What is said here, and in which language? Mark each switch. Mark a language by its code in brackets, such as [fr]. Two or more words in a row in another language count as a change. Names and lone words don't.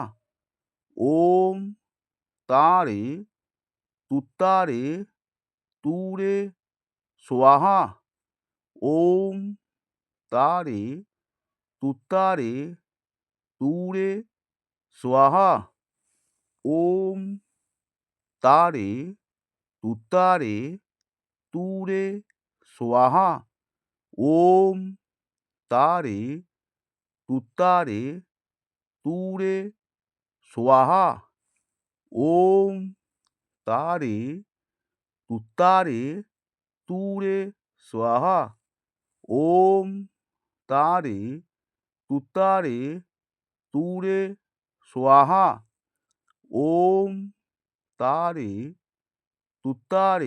[sa] ওম তারে তুত্তারে তুরে সোয়াহা। ওম তারে তুত্তারে তুরে সোয়াহা। ওম তারে তুত্তারে তুরে स्वाहा ओम तारे तुतारे तूरे स्वाहा ओम तारे तुतारे तूरे स्वाहा ओम तारे तुतारे तूरे स्वाहा ओम तारे तुतारे